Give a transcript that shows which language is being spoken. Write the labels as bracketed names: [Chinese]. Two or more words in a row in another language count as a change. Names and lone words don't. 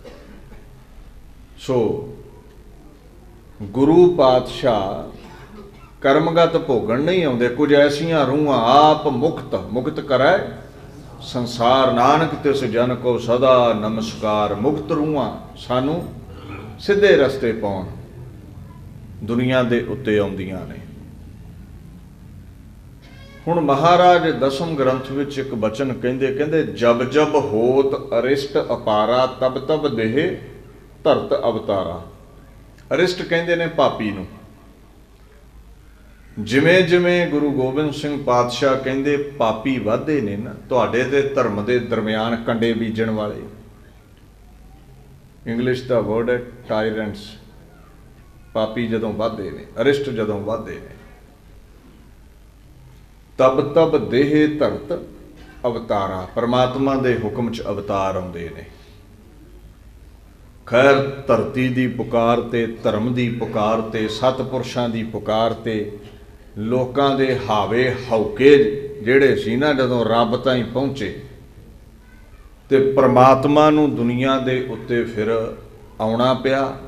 [Punjabi] ਸੋ ਗੁਰੂ ਪਾਤਸ਼ਾਹ ਕਰਮਗਤ ਭੋਗਣ ਨਹੀਂ ਆਉਂਦੇ, ਕੁਝ ਐਸੀਆਂ ਰੂਹਾਂ ਆਪ ਮੁਕਤ ਮੁਕਤ ਕਰੈ ਸੰਸਾਰ, ਨਾਨਕ ਤਿਸ ਜਨ ਕੋ ਸਦਾ ਨਮਸਕਾਰ। ਮੁਕਤ ਰੂਹਾਂ ਸਾਨੂੰ ਸਿੱਧੇ ਰਸਤੇ ਪਾਉਣ ਦੁਨੀਆ ਦੇ ਉੱਤੇ ਆਉਂਦੀਆਂ ਨੇ। ਹੁਣ ਮਹਾਰਾਜ ਦਸਮ ਗ੍ਰੰਥ ਵਿਚ ਇਕ ਬਚਨ ਕਹਿੰਦੇ, ਕਹਿੰਦੇ [Braj] जब जब होत अरिष्ट अपारा, तब तब देह धरत अवतारा। [Punjabi] ਅਰਿਸ਼ਟ ਕਹਿੰਦੇ ਨੇ ਪਾਪੀ ਨੂੰ। ਜਿਵੇਂ ਜਿਵੇਂ ਗੁਰੂ ਗੋਬਿੰਦ ਸਿੰਘ ਪਾਤਸ਼ਾਹ ਕਹਿੰਦੇ ਪਾਪੀ ਵਾਧੇ ਨੇ ਨਾ, ਤੁਹਾਡੇ ਤੇ ਧਰਮ ਦੇ ਦਰਮਿਆਨ ਕੰਡੇ ਬੀਜਣ ਵਾਲੇ, ਇੰਗਲਿਸ਼ ਦਾ ਵਰਡ ਹੈ ਟਾਇਰੈਂਟਸ। ਪਾਪੀ ਜਦੋਂ ਵਾਧੇ ਨੇ, ਅਰਿਸ਼ਟ ਜਦੋਂ ਵਾਧੇ ਨੇ, [Braj] तब तब देह धरत अवतारा, [Punjabi] ਪਰਮਾਤਮਾ ਦੇ ਹੁਕਮ ਚ ਅਵਤਾਰ ਆਉਂਦੇ ਨੇ। ਖ਼ੈਰ ਧਰਤੀ ਦੀ ਪੁਕਾਰ ਤੇ, ਧਰਮ ਦੀ ਪੁਕਾਰ ਤੇ, ਸਤਪੁਰਖਾਂ ਦੀ ਪੁਕਾਰ ਤੇ, ਲੋਕਾਂ ਦੇ ਹਾਵੇ ਹਉਕੇ ਜਿਹੜੇ ਸੀ ਨਾ, ਜਦੋਂ ਰੱਬ ਤਾਈਂ ਪਹੁੰਚੇ ਤੇ ਪਰਮਾਤਮਾ ਨੂੰ ਦੁਨੀਆ ਦੇ ਉੱਤੇ ਫਿਰ ਆਉਣਾ ਪਿਆ।